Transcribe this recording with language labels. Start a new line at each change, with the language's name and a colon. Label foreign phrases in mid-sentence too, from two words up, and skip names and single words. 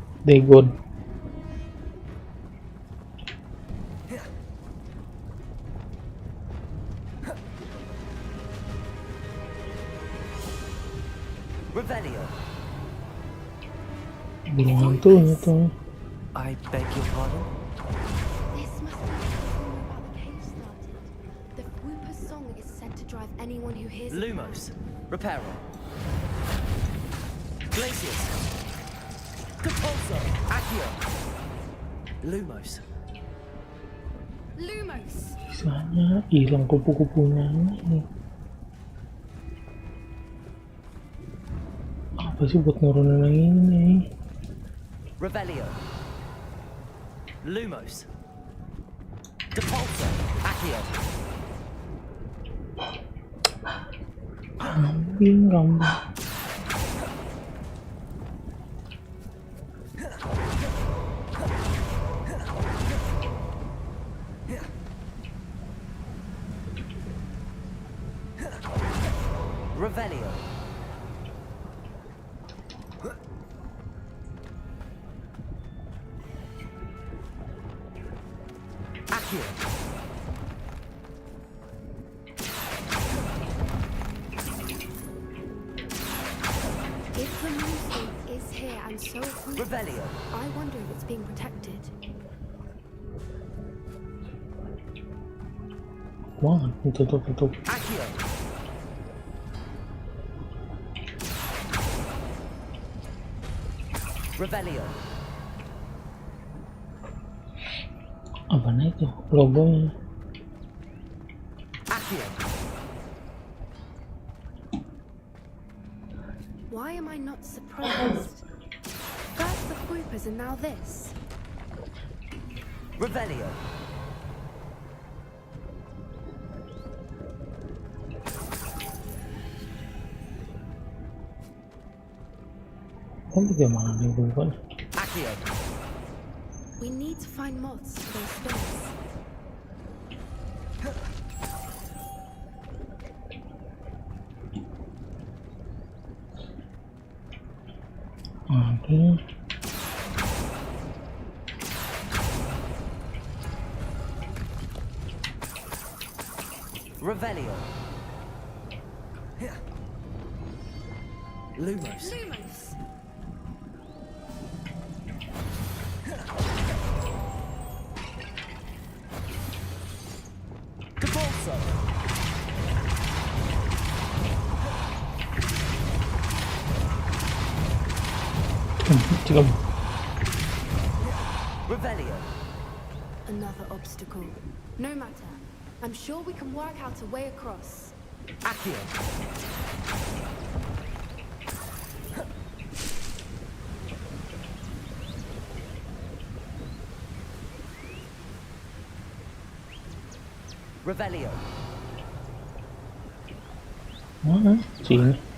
English: Dagon. Revelio.
Indonesian: Burung hantunya tuh.
English: I beg your pardon? This must be the rumor about the cave started. The Whooper's song is said to drive anyone who hears it. Lumos. Reparo. Glacius. Capulso. Accio. Lumos. Lumos!
Indonesian: Sisanya hilang kupu-kupunya ini. Apa sih buat nurunin yang ini?
English: Revelio. Lumos. Depulso. Accio.
Indonesian: Kambing.
English: Revelio. Accio. If the moon is here and so Whooper, Revelio. I wonder if it's being protected.
Indonesian: Wah, tutup.
English: Accio. Revelio.
Indonesian: Apa nih itu logonya?
English: Accio. Why am I not surprised? First the Whoopers and now this. Revelio.
Indonesian: Kan bagaimana nih bukan?
English: Accio. We need to find moths for those stones.
Indonesian: Oke.
English: Revelio. Lumos. Lumos! Capulso.
Indonesian: Coba.
English: Revelio. Another obstacle. No matter. I'm sure we can work out a way across. Accio. Revelio.
Indonesian: Mana? Sini.